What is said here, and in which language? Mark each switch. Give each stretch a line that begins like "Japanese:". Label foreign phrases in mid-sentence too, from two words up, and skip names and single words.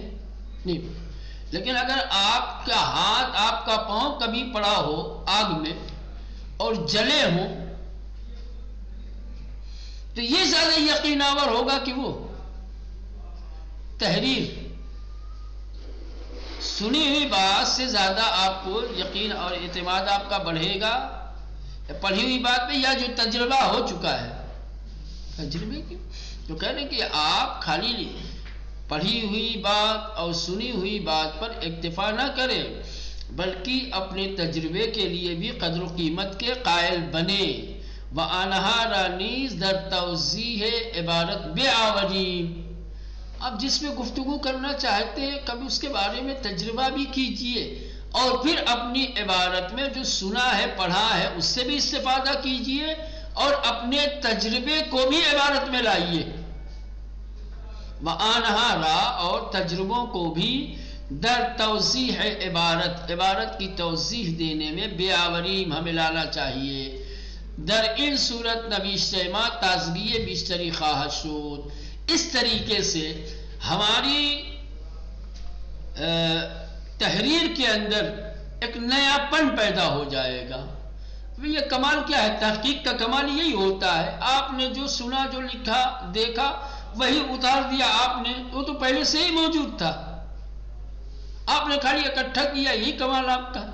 Urdu: نہیں، لیکن اگر آپ کا ہاتھ، آپ کا پاؤں کبھی پڑا ہو آگ میں اور جلے ہوں تو یہ زیادہ یقین آور ہوگا کہ وہ تحریر سنی ہوئی بات سے زیادہ آپ کو یقین اور اعتماد آپ کا بڑھے گا پڑھی ہوئی بات پہ، یا جو تجربہ ہو چکا ہے تجربے کی۔ تو کہہ رہے کہ آپ خالی پڑھی ہوئی بات اور سنی ہوئی بات پر اکتفا نہ کریں، بلکہ اپنے تجربے کے لیے بھی قدر و قیمت کے قائل بنے۔
Persian: وَأَنْهَارَ نیز در توضیح عبارت بے آوریم،
Urdu: اب جس میں گفتگو کرنا چاہتے ہیں کبھی اس کے بارے میں تجربہ بھی کیجئے، اور پھر اپنی عبارت میں جو سنا ہے پڑھا ہے اس سے بھی استفادہ کیجئے، اور اپنے تجربے کو بھی عبارت میں لائیے۔ وَأَنْهَارَ اور تجربوں کو بھی
Persian: در توضیح
Urdu: عبارت کی توضیح دینے میں بے آوریم ہمیں لانا چاہیے۔
Persian: در این صورت نویشتہ تازگی بیشتری خواہد شد،
Urdu: اس طریقے سے ہماری تحریر کے اندر ایک نیا پن پیدا ہو جائے گا، یہ کمال کیا ہے؟ تحقیق کا کمال یہی ہوتا ہے، آپ نے جو سنا، جو لکھا، دیکھا، وہی اتار دیا آپ نے، وہ تو پہلے سے ہی موجود تھا، آپ نے خالی اکٹھا کیا، یہی کمال آپ کا۔